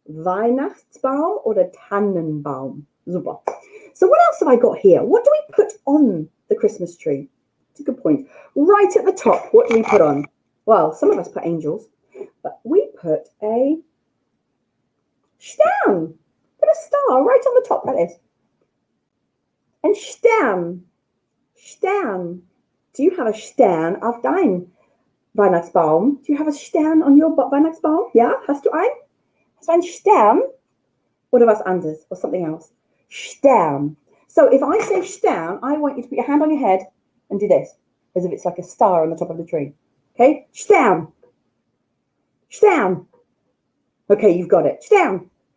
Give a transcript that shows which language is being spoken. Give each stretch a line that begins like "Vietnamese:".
German: Weihnachtsbaum oder Tannenbaum.
English: Super. So what else have I got here? What do we put on the Christmas tree? It's a good point. Right at the top, what do we put on? Well, some of us put angels, but we put a Stern. Put a star right on the top like this. And Stern. Stern. Do you have a Stern
German: auf dein Weihnachtsbaum?
English: Do you have a Stern on your Weihnachtsbaum?
German: Ja, hast du ein? Hast du einen Stern? Oder was anderes
English: or something else? Stern. So if I say Stern, I want you to put your hand on your head and do this, as if it's like a star on the top of the tree. Okay, Stern. Stern. Okay, you've got it. Stern.